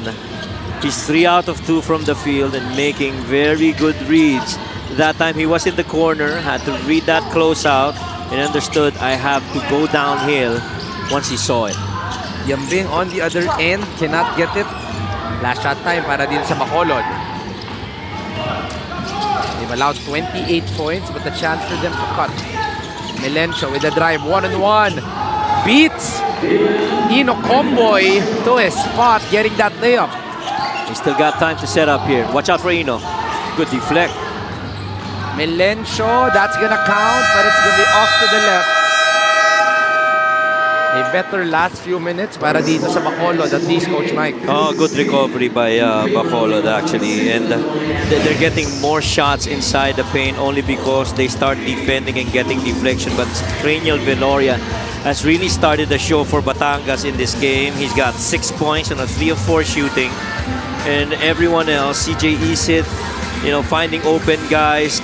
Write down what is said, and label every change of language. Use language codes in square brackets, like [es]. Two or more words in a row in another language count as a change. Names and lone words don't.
[en] He's 3 out of 2 from the field and making very good reads. That time he was in the corner, had to read that close out and understood I have to go downhill once he saw it. Yambing on the other end, cannot get it. Last shot time [tl] para dito sa [en] Bacolod. They've allowed 28 points, but a chance for them to cut. Melencio with the drive, 1-on-1. Beats Ino Comboy to his spot, getting that layup. He still got time to set up here. Watch out for Ino. Good deflect. Melencio, that's gonna count, but it's gonna be off to the left. A better last few minutes [tl] para dito sa [en] Bacolod, at least, Coach Mike. Oh, good recovery by Bacolod actually. And they're getting more shots inside the paint only because they start defending and getting deflection. But Cranial Veloria has really started the show for Batangas in this game. He's got 6 points on a 3 of 4 shooting. And everyone else, CJ Isit, you know, finding open guys.